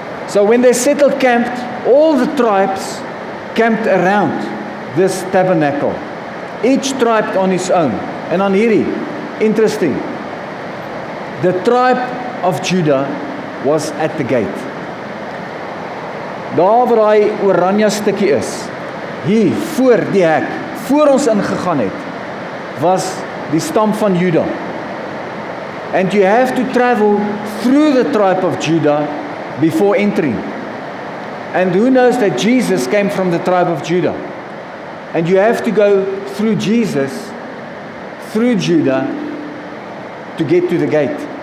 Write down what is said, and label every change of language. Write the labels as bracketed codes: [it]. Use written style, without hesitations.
[en] So when they settled camp, all the tribes camped around this tabernacle, each tribe on its own. [af] En dan hierdie, [en] interesting, the tribe of Judah was at the gate. [af] Daar waar daai oranje stukkie is, hier voor die hek, voor ons ingegaan het, was die stam van Juda. [en] And you have to travel through the tribe of Judah before entering. And who knows that Jesus came from the tribe of Judah? And you have to go through Jesus, through Judah, to get to the gate.